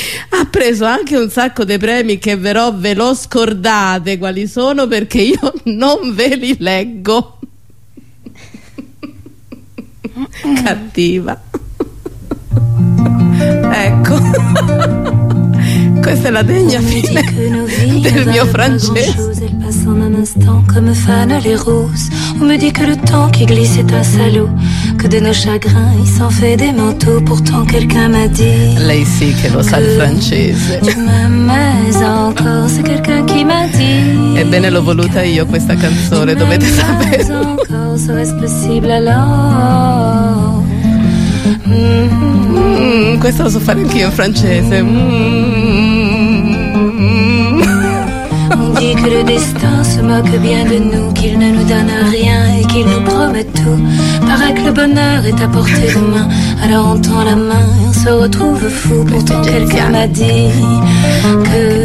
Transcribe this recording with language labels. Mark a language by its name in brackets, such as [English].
[Italian] Ha preso anche un sacco di premi che però ve lo scordate quali sono, perché io non ve li leggo. Cattiva. Ecco. Questa è la degna fine del mio francese. [French] Il passe en un instant comme fanent les roses. On me dit que le temps qui glisse est un salaud, que de nos chagrins il s'en fait des manteaux. Pourtant quelqu'un m'a dit. [Italian] Lei sì che lo sa il francese. [French] M'aimes encore, c'è quelqu'un qui m'a dit. [Italian] Ebbene, l'ho voluta io questa canzone, dovete sapere. [French] Encore, serait-ce possible alors? [Italian] Questo lo so fare anch'io in francese. [French] On dit que le destin se moque bien de nous, qu'il ne nous donne rien et qu'il nous promet tout. Paraît que le bonheur est à portée de main, alors on tend la main et on se retrouve fou. Pourtant quelqu'un m'a dit que